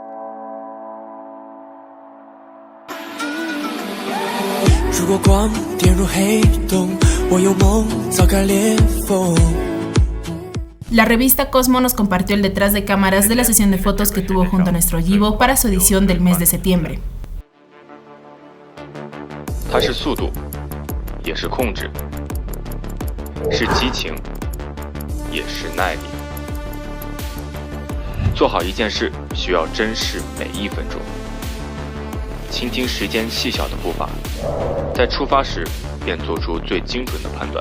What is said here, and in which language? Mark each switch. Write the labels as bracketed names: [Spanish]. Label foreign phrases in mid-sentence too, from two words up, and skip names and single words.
[Spanish] La revista Cosmo nos compartió el detrás de cámaras de la sesión de fotos que tuvo junto a nuestro Yibo para su edición del mes de septiembre. [Chinese] 它是速度，也是控制。是激情，也是耐力。做好一件事需要珍视每一分钟，倾听时间细小的步伐，在出发时便做出最精准的判断。